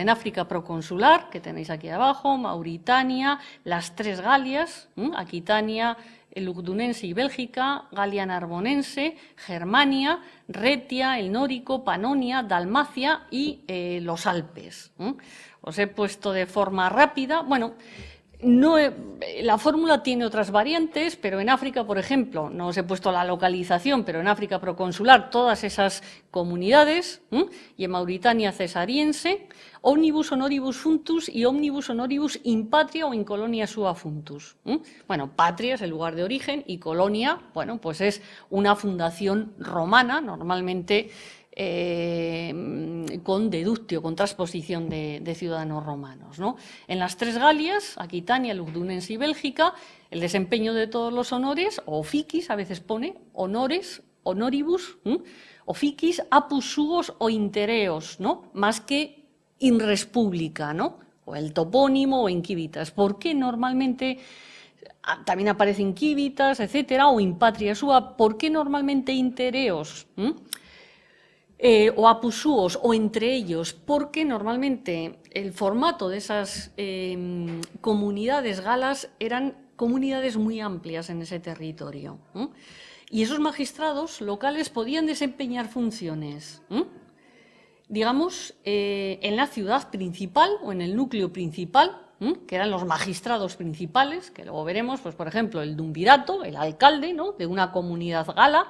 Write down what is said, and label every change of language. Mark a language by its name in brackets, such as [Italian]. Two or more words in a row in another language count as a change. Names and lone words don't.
[Spanish] En África proconsular, que tenéis aquí abajo, Mauritania, las 3 Galias, Aquitania, el Lugdunense y Bélgica, Galia Narbonense, Germania, Retia, el Nórico, Panonia, Dalmacia y los Alpes. Os he puesto de forma rápida. La fórmula tiene otras variantes, pero en África, por ejemplo, no os he puesto la localización, pero en África proconsular todas esas comunidades, y en Mauritania cesariense, [Latin] omnibus honoribus functus [Spanish] y [Latin] omnibus honoribus in patria o in colonia sua functus. [Spanish] Patria es el lugar de origen y colonia, pues es una fundación romana, normalmente con deductio, con transposición de ciudadanos romanos, ¿no? En las 3 Galias, Aquitania, Lugdunense y Bélgica, el desempeño de todos los honores, o oficis, a veces pone, [Latin] honores, honoribus, officis, apus suos o intereos, [Spanish] ¿no? Más que [Latin] in res publica, [Spanish] ¿no? O el topónimo o [Latin] in civitas. [Spanish] ¿Por qué normalmente también aparece [Latin] in civitas, [Spanish] etcétera, o [Latin] in patria sua? [Spanish] ¿Por qué normalmente intereos? O [Latin] apus suos, [Spanish] o entre ellos, porque normalmente el formato de esas comunidades galas eran comunidades muy amplias en ese territorio. Y esos magistrados locales podían desempeñar funciones, digamos, en la ciudad principal o en el núcleo principal, que eran los magistrados principales, que luego veremos, pues, por ejemplo, el dumbirato, el alcalde, ¿no?, de una comunidad gala.